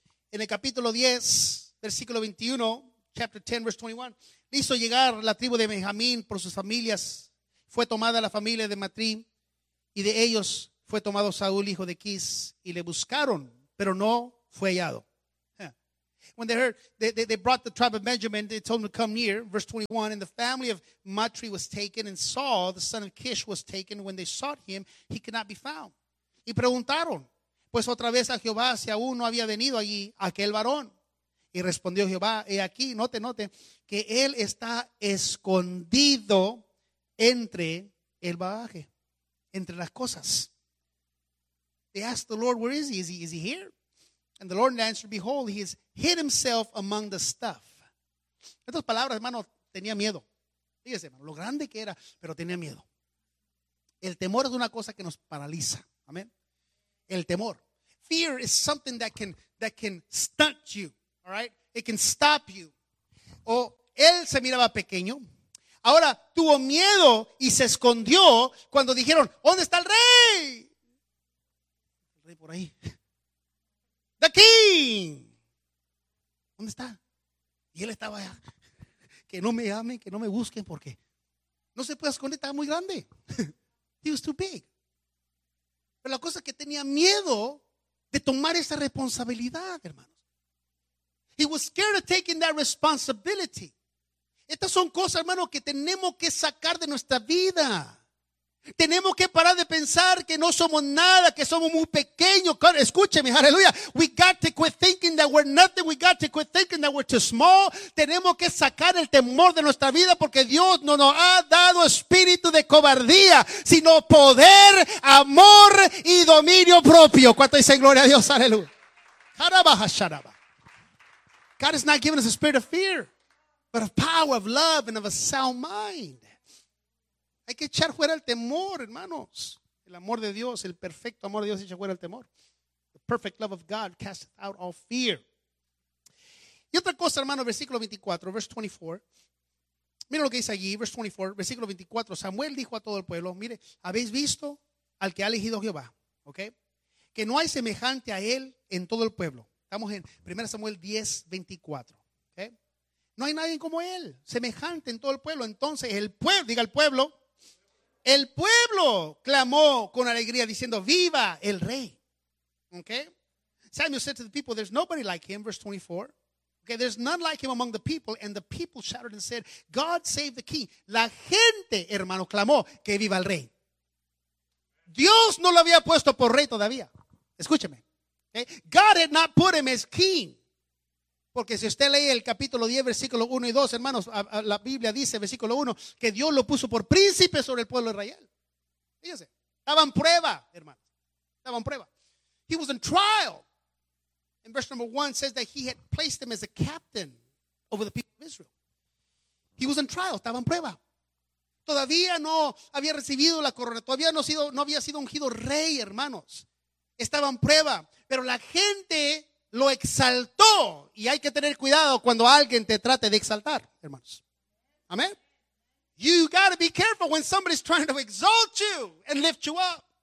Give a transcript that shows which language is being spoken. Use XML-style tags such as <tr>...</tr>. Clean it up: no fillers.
<es>En el capítulo 10, versículo 21.</es> <en>Chapter 10, verse 21.</en> <es>Hizo llegar la tribu de Benjamín por sus familias. Fue tomada la familia de Matrí. Y de ellos fue tomado Saúl, hijo de Kis. Y le buscaron, pero no fue hallado.</es> <en>When they heard, they brought the tribe of Benjamin, they told them to come near. Verse 21, and the family of Matri was taken, and Saul, the son of Kish, was taken. When they sought him, he could not be found.</en> <es>Y preguntaron, pues otra vez a Jehová, si aún no había venido allí aquel varón. Y respondió Jehová, he aquí, note, que él está escondido entre el bagaje, entre las cosas.</es> <en>They asked the Lord, where is he? Is he here? And the Lord answered, behold, he has hid himself among the stuff.</en> <es>Estas palabras, hermano, tenía miedo. Fíjese, hermano, lo grande que era, pero tenía miedo. El temor es una cosa que nos paraliza. Amén. El temor.</es> <en>Fear is something that can stunt you. All right? It can stop you.</en> <es>O él se miraba pequeño. Ahora tuvo miedo y se escondió cuando dijeron, ¿dónde está el rey? El rey por ahí.</es> <en>The king.</en> <es>¿Dónde está? Y él estaba allá. Que no me llamen, que no me busquen, porque no se puede esconder, estaba muy grande.</es> <en>He was too big.</en> <es>Pero la cosa es que tenía miedo de tomar esa responsabilidad, hermanos.</es> <en>He was scared of taking that responsibility.</en> <es>Estas son cosas, hermano, que tenemos que sacar de nuestra vida. Tenemos que parar de pensar que no somos nada, que somos muy pequeños. Escúcheme, aleluya.</es> <en>We got to quit thinking that we're nothing. We got to quit thinking that we're too small.</en> <es>Tenemos que sacar el temor de nuestra vida, porque Dios no nos ha dado espíritu de cobardía, sino poder, amor y dominio propio. ¿Cuánto dicen gloria a Dios? Aleluya. Jarabaja, sharaba.</es> <en>God has not given us a spirit of fear, but of power, of love, and of a sound mind.</en> <es>Hay que echar fuera el temor, hermanos. El amor de Dios, el perfecto amor de Dios echa fuera el temor.</es> <en>The perfect love of God casts out all fear.</en> <es>Y otra cosa, hermano, versículo 24,</es> <en>verse 24.</en> <es>Mira lo que dice allí, verse 24, versículo 24. Samuel dijo a todo el pueblo, mire, habéis visto al que ha elegido Jehová, ¿ok? Que no hay semejante a él en todo el pueblo. Estamos en 1 Samuel 10, 24. No hay nadie como él, semejante en todo el pueblo. Entonces el pueblo, diga el pueblo clamó con alegría diciendo, viva el rey.</es> <en>Okay? Samuel said to the people, there's nobody like him, verse 24. Okay, there's none like him among the people. And the people shouted and said, God save the king.</en> <es>La gente, hermano, clamó que viva el rey. Dios no lo había puesto por rey todavía. Escúcheme. Okay?</es> <en>God had not put him as king.</en> <es>Porque si usted lee el capítulo 10, versículo 1 y 2, hermanos, la Biblia dice, versículo 1, que Dios lo puso por príncipe sobre el pueblo de Israel. Fíjense, estaban prueba, hermanos, estaban prueba.</es> <en>He was in trial. And verse number 1 says that he had placed him as a captain over the people of Israel. He was in trial,</en> <es>estaban prueba. Todavía no había recibido la corona, todavía no había sido ungido rey, hermanos. Estaban prueba, pero la gente lo exaltó. Y hay que tener cuidado cuando alguien te trate de exaltar, hermanos. Amén.</es> <en>You gotta be careful when somebody's trying to exalt you and lift you up.</en>